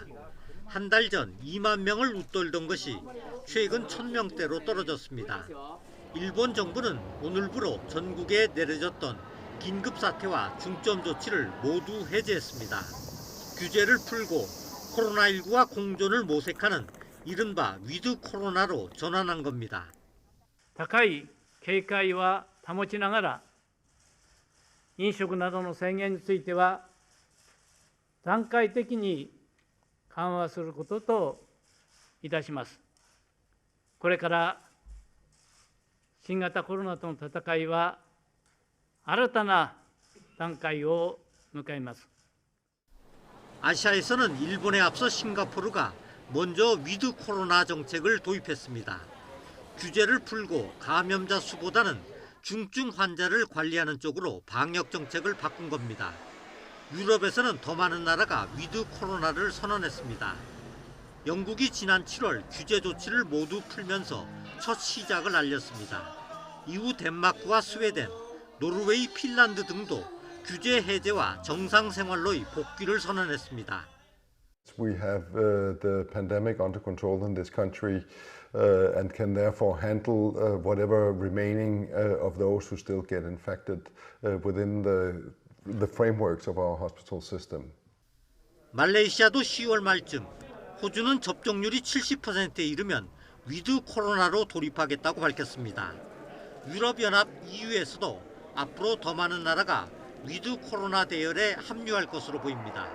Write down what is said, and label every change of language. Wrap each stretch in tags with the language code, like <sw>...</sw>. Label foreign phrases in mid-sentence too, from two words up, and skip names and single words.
<ko>한 달 전 2만 명을 웃돌던 것이 최근 1,000명대로 떨어졌습니다. 일본 정부는 오늘부로 전국에 내려졌던 긴급사태와 중점 조치를 모두 해제했습니다. 규제를 풀고 코로나19와 공존을 모색하는 이른바 위드 코로나로 전환한 겁니다.</ko> <ja>高い警戒は保ちながら、飲食などの制限については段階的に緩和することといたします。これから新型コロナとの戦いは新たな段階を迎えます。</ja> <ko>아시아에서는 일본에 앞서 싱가포르가 먼저 위드 코로나 정책을 도입했습니다. 규제를 풀고 감염자 수보다는 중증 환자를 관리하는 쪽으로 방역 정책을 바꾼 겁니다. 유럽에서는 더 많은 나라가 위드 코로나를 선언했습니다. 영국이 지난 7월 규제 조치를 모두 풀면서 첫 시작을 알렸습니다. 이후 덴마크와 스웨덴, 노르웨이, 핀란드 등도 규제 해제와 정상 생활로의 복귀를 선언했습니다.</ko> <en>We have the pandemic under control in this country and can therefore handle whatever remaining of those who still get infected within the frameworks of our hospital system.</en> <ko>말레이시아도 10월 말쯤, 호주는 접종률이 70%에 이르면 위드 코로나로 돌입하겠다고 밝혔습니다. 유럽연합 EU에서도 앞으로 더 많은 나라가 위드 코로나 대열에 합류할 것으로 보입니다.</ko>